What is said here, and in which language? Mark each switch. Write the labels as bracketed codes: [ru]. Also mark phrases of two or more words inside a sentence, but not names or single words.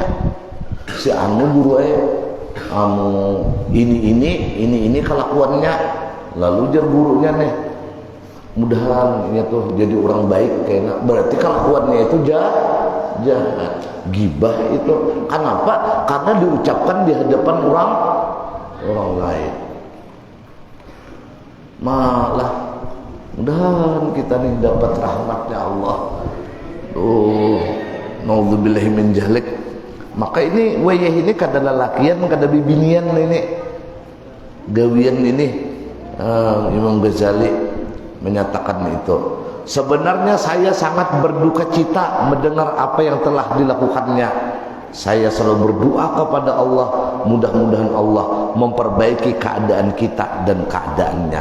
[id] Si anu guru ini kelakuannya, lalu jar gurunya nih, mudahan ini tuh jadi orang baik kayaknya, berarti kelakuannya itu jahat. Gibah itu kenapa? Karena diucapkan di hadapan orang lain. Malah mudahan kita nih dapat rahmatnya Allah. [ar] Naudzubillahi min jahlik. [bjn] Maka ini wayah ini kada lalakian, kada bibinian ini. [id] Gawian ini Imam Ghazali menyatakan itu. Sebenarnya saya sangat berduka cita mendengar apa yang telah dilakukannya. Saya selalu berdoa kepada Allah, mudah-mudahan Allah memperbaiki keadaan kita dan keadaannya.